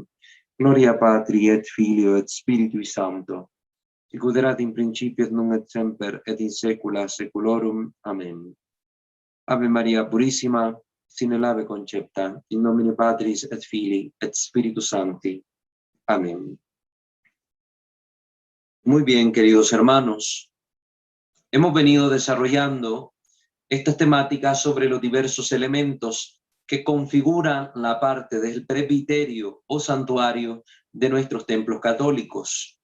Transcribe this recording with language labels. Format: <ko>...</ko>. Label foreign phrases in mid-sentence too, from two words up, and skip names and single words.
<la>Gloria Patri et Filio et Spiritui Sancto, sicut erat in principio et nunc et semper et in saecula saeculorum. Amen. Ave Maria Purissima, sine lave concepta, in nomine Patris et Filii et Spiritus Sancti.</la> <es>Amén. Muy bien, queridos hermanos, hemos venido desarrollando estas temáticas sobre los diversos elementos que configuran la parte del presbiterio o santuario de nuestros templos católicos.</es>